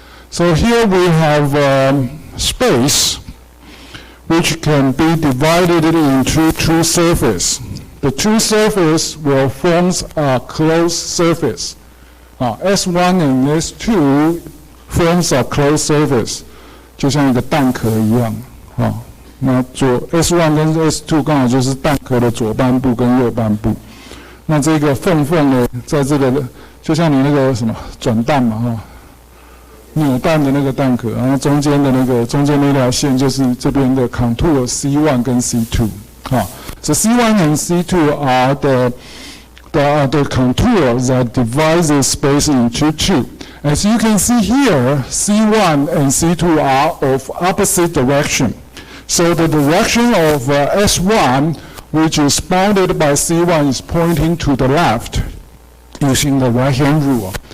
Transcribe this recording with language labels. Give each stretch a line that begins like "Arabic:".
English: So here we have space which can be divided into two surfaces. The two surfaces will form a closed surface. S1 and S2 forms a closed surface,
Chinese: 就像一个蛋壳一样。那S1 跟 S2 刚好就是蛋壳的左半部跟右半部。那这个缝呢，在这个就像你那个什么转蛋嘛，扭蛋的那个蛋壳，然后中间那条线就是这边的 contour C1 跟 C2。
English: So C1 and C2 are the contour that divides the space into two. As you can see here, C1 and C2 are of opposite direction. So the direction of S1, which is bounded by C1, is pointing to the left using the right-hand rule.